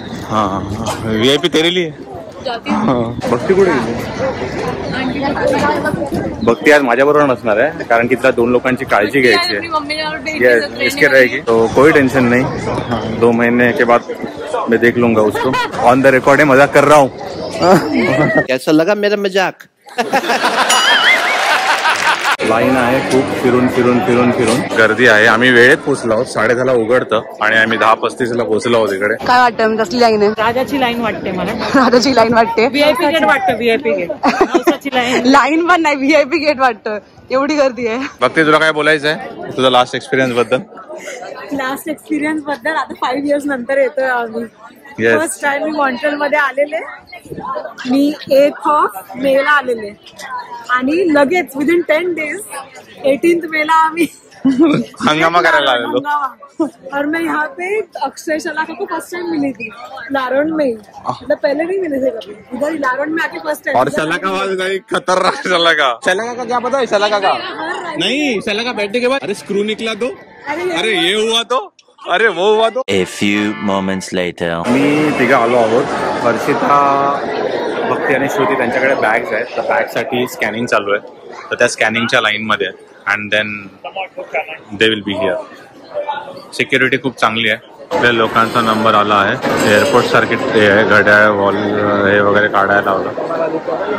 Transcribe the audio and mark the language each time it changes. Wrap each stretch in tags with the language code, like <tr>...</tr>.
<hi>हाँ, VIP तेरे लिए.</hi> <mr>भक्ती कुठे गेली? भक्ती आज माझ्या बरोबर नसणार आहे, कारण की तिला 2 लोकांची काळजी घ्यायची आहे.</mr> <hi>इसके रहेगी तो कोई टेंशन नहीं. 2 महीने के बाद मैं देख लूंगा उसको. ऑन द रिकॉर्ड है, मजाक कर रहा हूँ. कैसा लगा मेरा मजाक?</hi> <mr>लाईन आहे खूप, फिरून फिरून फिरून फिरून गर्दी आहे. आम्ही वेळेत पोहोचलो आहोत, 10:30 उघडतं आणि आम्ही 10:35 पोहोचलो आहोत इकडे. काय वाटतं कसली लाईन आहे? राजाची लाईन वाटते मला. राजाची लाईन वाटते. व्हीआयपी गेट वाटतं. व्हीआयपी गेट लाईन पण नाही, व्हीआयपी गेट वाटतं. एवढी गर्दी आहे. भक्ती तुला काय बोलायचं आहे तुझा लास्ट एक्सपिरियन्स बद्दल? लास्ट एक्सपिरियन्स बद्दल आता 5 years नंतर येतोय आम्ही. फर्स्ट टाइम मी मॉन्ट्रियल मध्ये आलेले. मी 8th May ला आलेले आणि लगेच विदिन 10 days 18th May ला आम्ही हंगामा करायला आलेलो.</mr> <hi>और मैं यहाँ पे अक्षय शलाका को फर्स्ट टाइम मिली थी लारोन में. मतलब पहले नहीं मिले थे कभी. इधर लारोन में आके फर्स्ट टाइम. और शलाका वाला खतरनाक शलाका. शलाका का क्या पता है? शलाका का नहीं, शलाका बैठने के बाद अरे स्क्रू निकला तो, अरे ये हुआ तो, अरे वो हुआ तो.</hi> <en>A few moments later.</en> <mr>मी तिघं आलो आहोत. हर्षिता, भक्ती आणि श्रुती त्यांच्याकडे बॅग्स आहेत. तर बॅगसाठी स्कॅनिंग चालू आहे. तर त्या स्कॅनिंगच्या लाईनमध्ये आहेत.</mr> <en>And then they will be here.</en> <mr>Security खूप चांगली आहे. आपल्या लोकांचा नंबर आला आहे. एअरपोर्ट सारखी हे आहे, घड्याळ वॉल हे वगैरे काढायला लावलं.</mr>